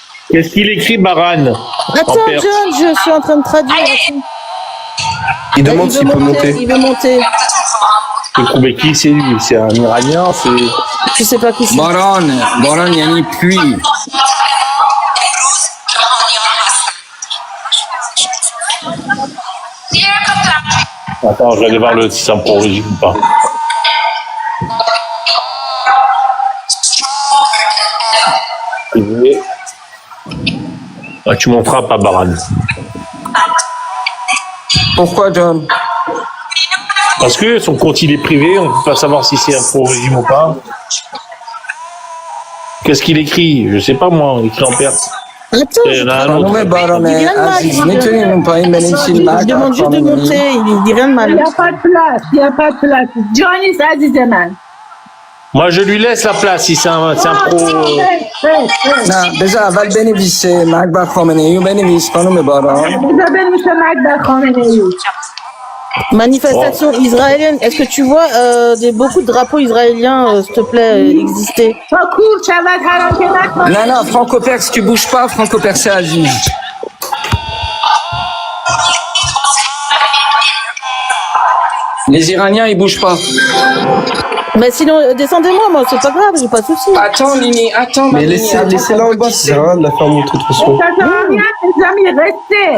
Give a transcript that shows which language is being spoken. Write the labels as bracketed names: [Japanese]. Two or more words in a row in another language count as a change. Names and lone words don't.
[French] Qu'est-ce qu'il écrit, Baran? Attends, perse. John, je suis en train de traduire. Attends. Il demande s'il peut monter. Il veut monter. Mais qui c'est lui? C'est un Iranien? C'est... Je sais pas qui c'est. [Persian] باران یعنی pluie. [French] Attends, je vais aller voir le si c'est un pro-régime ou pas. Ah, tu montreras pas, Baran. Pourquoi, John? Parce que son compte il est privé, on ne peut pas savoir si c'est un pro-régime ou pas. Qu'est-ce qu'il écrit? Je sais pas moi, il écrit en perse. Attends, Il y en a un autre. [Persian] خانم باران عزیز میتونیم اون پایین بنویسین [French] il [Persian] مرد [French] demande juste de [Persian] خانمی؟ [French] monter. Il dit rien de Il mal. n'y a pas de place, il n'y a pas de place. Johnny Azizeman. Moi je lui laisse la place si c'est un pro. [Persian] نه بذار اول بنویسه مرد بر خامنه ای رو بنویس خانم باران. بذار بنویسه مرد بر خامنه ای. [French] Manifestation israélienne. Est-ce que tu vois beaucoup de drapeaux israéliens, s'il te plaît, exister? [Persian] تا کور شود هر آن که نکند. نه نه فرانکو پرس [French] tu bouges pas [Persian] فرانکو پرس عزیز. [French] Les Iraniens ils bougent pas. Mais sinon, descendez-moi, moi, c'est pas grave, j'ai pas de souci. Attends Lini, attends. Mais laissez-la en bas, ça sert à rien de la faire monter de toute façon. Ça sert à rien, les amis, restez.